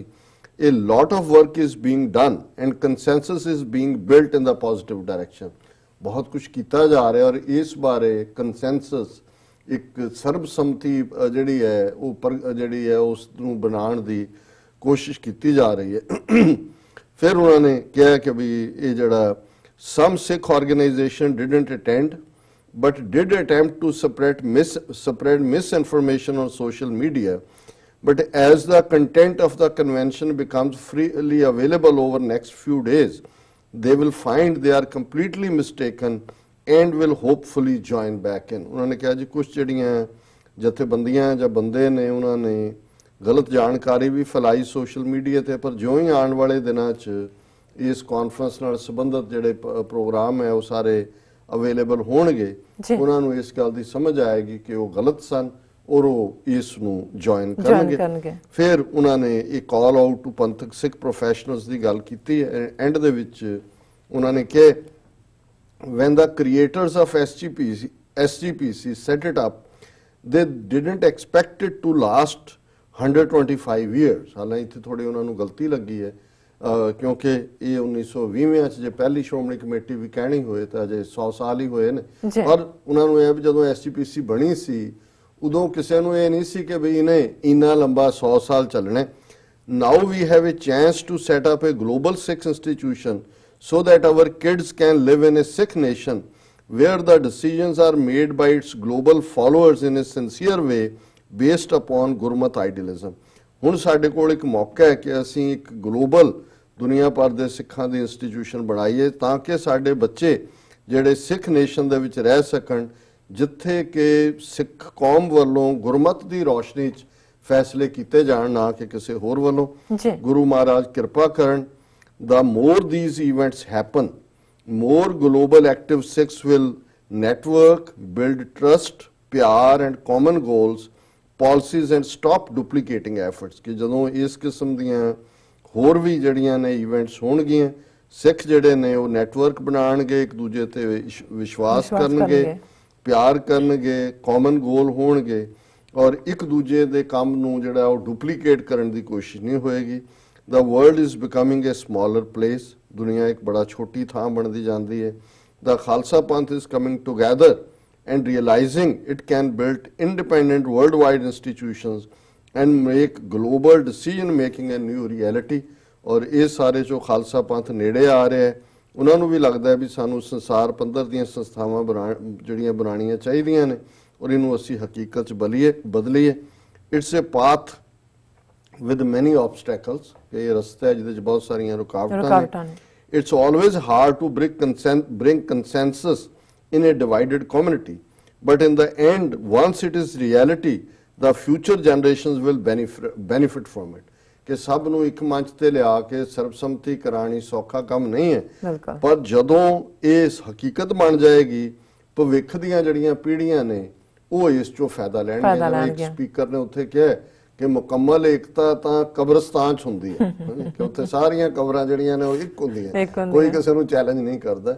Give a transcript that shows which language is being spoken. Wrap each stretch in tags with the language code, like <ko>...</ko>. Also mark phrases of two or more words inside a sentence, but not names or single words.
<en>A lot of work is being done and consensus is being built in the positive direction।</en> <pa>ਬਹੁਤ ਕੁਝ ਕੀਤਾ ਜਾ ਰਿਹਾ ਔਰ ਇਸ ਬਾਰੇ ਕੰਸੈਂਸਸ ਇੱਕ ਸਰਬਸੰਮਤੀ ਜਿਹੜੀ ਹੈ ਉਹ ਜਿਹੜੀ ਹੈ ਉਸ ਨੂੰ ਬਣਾਉਣ ਦੀ ਕੋਸ਼ਿਸ਼ ਕੀਤੀ ਜਾ ਰਹੀ ਹੈ। ਫਿਰ ਉਹਨਾਂ ਨੇ ਕਿਹਾ ਕਿ ਵੀ ਇਹ ਜਿਹੜਾ</pa> <en>some Sikh organization didn't attend but did attempt to spread misinformation on social media, but as the content of the convention becomes freely available over next few days, they will find they are completely mistaken and will hopefully join back in।</en> <pa>ਉਹਨਾਂ ਨੇ ਕਿਹਾ ਜੀ ਕੁਝ ਜਿਹੜੀਆਂ ਜਥੇਬੰਦੀਆਂ ਜਾਂ ਬੰਦੇ ਨੇ ਉਹਨਾਂ ਨੇ ਗਲਤ ਜਾਣਕਾਰੀ ਵੀ ਫੈਲਾਈ</pa> <en>social media</en> <pa>ਤੇ, ਪਰ ਜਿਉਂ ਹੀ ਆਉਣ ਵਾਲੇ ਦਿਨਾਂ 'ਚ ਇਸ ਕਾਨਫਰੰਸ ਨਾਲ ਸੰਬੰਧਿਤ ਜਿਹੜੇ ਪ੍ਰੋਗਰਾਮ ਹੈ ਉਹ ਸਾਰੇ ਅਵੇਲੇਬਲ ਹੋਣਗੇ, ਉਹਨਾਂ ਨੂੰ ਇਸ ਗੱਲ ਦੀ ਸਮਝ ਆਏਗੀ ਕਿ ਉਹ ਗਲਤ ਸਨ ਔਰ ਉਹ ਇਸ ਨੂੰ ਜੁਆਇਨ ਕਰਨਗੇ। ਫਿਰ ਉਹਨਾਂ ਨੇ ਇਹ</pa> <en>call out to</en> <pa>ਪੰਥਕ ਸਿੱਖ ਪ੍ਰੋਫੈਸ਼ਨਲਸ ਦੀ ਗੱਲ ਕੀਤੀ ਹੈ। ਐਂਡ ਦੇ ਵਿੱਚ ਉਹਨਾਂ ਨੇ ਕਿ</pa> <en>when the creators of SGPC set it up, they didn't expect it to last 125 years।</en> <pa>ਹਾਲਾਂਕਿ ਇੱਥੇ ਥੋੜੀ ਉਹਨਾਂ ਨੂੰ ਗਲਤੀ ਲੱਗੀ ਹੈ ਕਿਉਂਕਿ ਇਹ 1920 'ਚ ਜੇ ਪਹਿਲੀ ਸ਼੍ਰੋਮਣੀ ਕਮੇਟੀ ਵੀ ਕਹਿਣੀ ਹੋਏ ਤਾਂ ਅਜੇ 100 ਸਾਲ ਹੀ ਹੋਏ ਨੇ। ਪਰ ਉਹਨਾਂ ਨੂੰ ਇਹ ਵੀ ਜਦੋਂ SGPC ਬਣੀ ਸੀ ਉਦੋਂ ਕਿਸੇ ਨੂੰ ਇਹ ਨਹੀਂ ਸੀ ਕਿ ਵੀ ਇਹਨੇ ਇੰਨਾ ਲੰਬਾ 100 ਸਾਲ ਚੱਲਣਾ।</pa> <en>Now we have a chance to set up a global Sikh institution so that our kids can live in a Sikh nation where the decisions are made by its global followers in a sincere way based upon Gurmat idealism।</en> <pa>ਹੁਣ ਸਾਡੇ ਕੋਲ ਇੱਕ ਮੌਕਾ ਹੈ ਕਿ ਅਸੀਂ ਇੱਕ ਗਲੋਬਲ ਦੁਨੀਆ ਭਰ ਦੇ ਸਿੱਖਾਂ ਦੀ ਇੰਸਟੀਟਿਊਸ਼ਨ ਬਣਾਈਏ ਤਾਂ ਕਿ ਸਾਡੇ ਬੱਚੇ ਜਿਹੜੇ ਸਿੱਖ ਨੇਸ਼ਨ ਦੇ ਵਿੱਚ ਰਹਿ ਸਕਣ, ਜਿੱਥੇ ਕਿ ਸਿੱਖ ਕੌਮ ਵੱਲੋਂ ਗੁਰਮਤ ਦੀ ਰੋਸ਼ਨੀ 'ਚ ਫੈਸਲੇ ਕੀਤੇ ਜਾਣ, ਨਾ ਕਿ ਕਿਸੇ ਹੋਰ ਵੱਲੋਂ। ਗੁਰੂ ਮਹਾਰਾਜ ਕਿਰਪਾ ਕਰਨ।</pa> <en>The more these events happen, more global active Sikhs will network, build trust, ਪਿਆਰ and common goals, policies and stop duplicating efforts।</en> <pa>ਕਿ ਜਦੋਂ ਇਸ ਕਿਸਮ ਦੀਆਂ ਹੋਰ ਵੀ ਜਿਹੜੀਆਂ ਨੇ ਇਵੈਂਟਸ ਹੋਣਗੀਆਂ, ਸਿੱਖ ਜਿਹੜੇ ਨੇ ਉਹ ਨੈਟਵਰਕ ਬਣਾਉਣਗੇ, ਇੱਕ ਦੂਜੇ ਤੇ ਵਿਸ਼ਵਾਸ ਕਰਨਗੇ, ਪਿਆਰ ਕਰਨਗੇ,</pa> <en>common goal</en> <pa>ਹੋਣਗੇ ਔਰ ਇੱਕ ਦੂਜੇ ਦੇ ਕੰਮ ਨੂੰ ਜਿਹੜਾ ਉਹ ਡੁਪਲੀਕੇਟ ਕਰਨ ਦੀ ਕੋਸ਼ਿਸ਼ ਨਹੀਂ ਹੋਏਗੀ।</pa> <en>The world is becoming a smaller place।</en> <pa>ਦੁਨੀਆ ਇੱਕ ਬੜਾ ਛੋਟੀ ਥਾਂ ਬਣਦੀ ਜਾਂਦੀ ਹੈ।</pa> <en>The Khalsa Panth is coming together and realizing it can build independent worldwide institutions and make global decision making a new reality।</en> <pa>ਔਰ ਇਹ ਸਾਰੇ ਜੋ ਖਾਲਸਾ ਪੰਥ ਨੇੜੇ ਆ ਰਿਹਾ ਹੈ ਉਹਨਾਂ ਨੂੰ ਵੀ ਲੱਗਦਾ ਹੈ ਵੀ ਸਾਨੂੰ ਸੰਸਾਰ ਪੱਧਰ ਦੀਆਂ ਸੰਸਥਾਵਾਂ ਜਿਹੜੀਆਂ ਬਣਾਉਣੀਆਂ ਚਾਹੀਦੀਆਂ ਨੇ ਔਰ ਇਹਨੂੰ ਅਸੀਂ ਹਕੀਕਤ 'ਚ ਬਦਲੀਏ।</pa> <en>It's a path with many obstacles।</en> <pa>ਕਿ ਇਹ ਰਸਤਾ ਹੈ ਜਿਹਦੇ 'ਚ ਬਹੁਤ ਸਾਰੀਆਂ ਰੁਕਾਵਟਾਂ ਨੇ।</pa> <en>It's always hard to bring consensus in a divided community, but in the end, once it is reality, the future generations will benefit from it।</en> <pa>ਕਿ ਸਭ ਨੂੰ ਇੱਕ ਮੰਚ ਤੇ ਲਿਆ ਕੇ ਸਰਬਸੰਮਤੀ ਕਰਾਣੀ ਸੌਖਾ ਕੰਮ ਨਹੀਂ ਹੈ, ਪਰ ਜਦੋਂ ਇਹ ਹਕੀਕਤ ਬਣ ਜਾਏਗੀ ਭਵਿੱਖ ਦੀਆਂ ਜਿਹੜੀਆਂ ਪੀੜ੍ਹੀਆਂ ਨੇ ਉਹ ਇਸ 'ਚੋਂ ਫਾਇਦਾ ਲੈਣਗੇ। ਇੱਕ ਸਪੀਕਰ ਨੇ ਉੱਥੇ ਕਿਹਾ ਕਿ ਮੁਕੰਮਲ ਏਕਤਾ ਤਾਂ ਕਬਰਸਤਾਨ 'ਚ ਹੁੰਦੀ ਹੈ ਕਿ ਉੱਥੇ ਸਾਰੀਆਂ ਕਬਰਾਂ ਜਿਹੜੀਆਂ ਨੇ ਉਹ ਇੱਕ ਹੁੰਦੀਆਂ, ਕੋਈ ਕਿਸੇ ਨੂੰ ਚੈਲੰਜ ਨਹੀਂ ਕਰਦਾ।</pa>